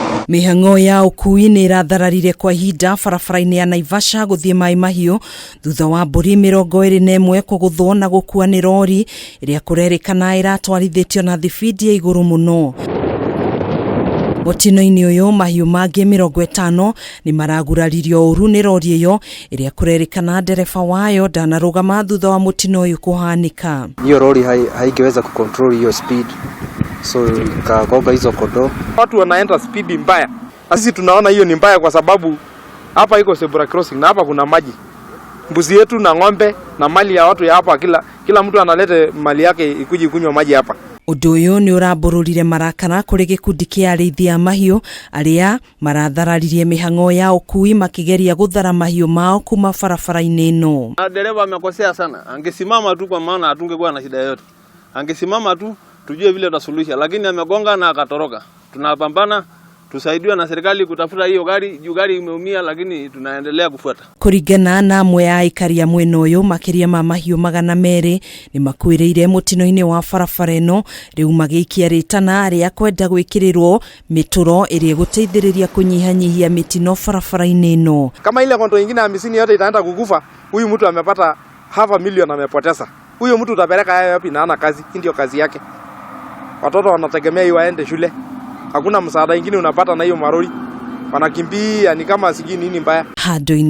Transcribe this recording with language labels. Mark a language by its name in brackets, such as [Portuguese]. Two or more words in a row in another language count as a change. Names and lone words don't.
[Kikuyu] Mĩhang'o ya ũkui nĩ ĩrathararire kwa ihinda barabara-inĩ ya Naivasha gũthiĩ Mai Mahiũ thutha wa mbũri 21 kũgũthwo na gũkua nĩ rori ĩrĩa kũrerĩkana ĩratwarithĩtio na thibindi ya igũrũ mũno. Mũtino-inĩ ũyũ mahiũ mangĩ 50 nĩ maraguraririo ũru nĩ rori ĩyo ĩrĩa kũrerĩkana ndereba wayo ndanarũgama thutha wa mũtino ũyũ kũhanĩka. [Swahili] Hiyo rori haingeweza kucontrol hiyo speed, so ikagonga hizo kondoo. Watu wanaenda speed mbaya. Sisi tunaona hiyo ni mbaya kwa sababu hapa iko [English] zebra crossing [Swahili] na hapa kuna maji. Mbuzi yetu na ng'ombe na mali ya watu ya hapa, kila mtu analete mali yake ikuje kunywa maji hapa. [Kikuyu] Ũndũ ũyũ nĩ ũramborũrire marakara kũrĩ gĩkundi kĩa arĩithi a mahiũ arĩa marathararirie mĩhang'o ya ũkui makĩgeria gũthara mahiũ mao kuma barabara-inĩ ĩno. [Swahili] Dereva amekosea sana. Angesimama tu kwa maana hatungekuwa na shida yote. Angesimama tu tujue vile tutasuluhisha, lakini amegonga na akatoroka. Tunapambana tusaidiwe na serikali kutafuta hiyo gari, juu gari imeumia, lakini tunaendelea kufuata. [Kikuyu] Kũringana na amwe ya aikari a mwena ũyũ, makĩria ma mahiũ 200 nĩ makuĩrĩire mũtino-inĩ wa barabara ĩno, rĩu magĩikia rĩtana rĩa kwenda gwĩkĩrĩrwo mĩtũro ĩrĩa gũteithĩrĩria kũnyihanyihia mĩtino barabara-inĩ ĩno. [Swahili] Kama ile kondo nyingine 50 yote itaenda kukufa, huyu mtu amepata $500,000 amepoteza. Huyo mtu utapeleka yeye wapi na ana kazi? Hii ndio kazi yake. Watoto wanategemea hiyo waende shule. Hakuna msaada mwingine unapata na hiyo marori. Wanakimbia ni kama sijui nini mbaya.